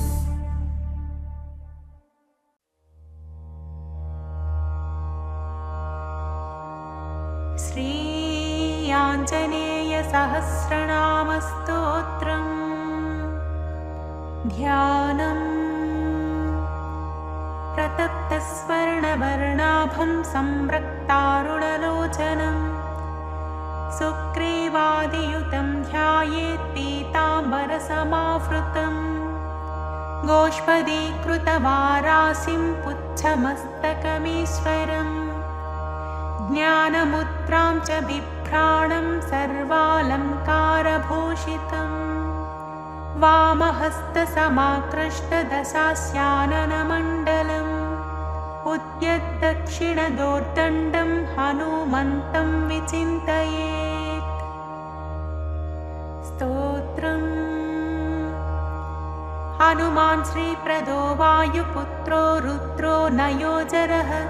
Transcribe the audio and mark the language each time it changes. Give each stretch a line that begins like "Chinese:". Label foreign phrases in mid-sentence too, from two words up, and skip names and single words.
Sanskrit: శ్రీ ఆంజనేయ సహస్రనామస్తోత్రం ధ్యానం ప్రతప్తస్వర్ణవర్ణాభం సంరక్తారుణలోచనం సుగ్రీవాదియుతం ధ్యాయేత్ పీతాంబరసమావృతం గోష్పదీకృతవారాసిం పుच्छमस्तकमीश्वरम् ज्ञानमुद्रां च बिभ्राणं सर्वालङ्कारभूषितम् वामहस्तसमाकृष्टदशास्याननमण्डलम् उद्यद्दक्षिणदोर्दण्डं हनुमन्तं विचिन्तयेत् स्तोत्रम् हनुमान् श्रीप्रदो वायुपुत्रो रुद्रो नयोजरः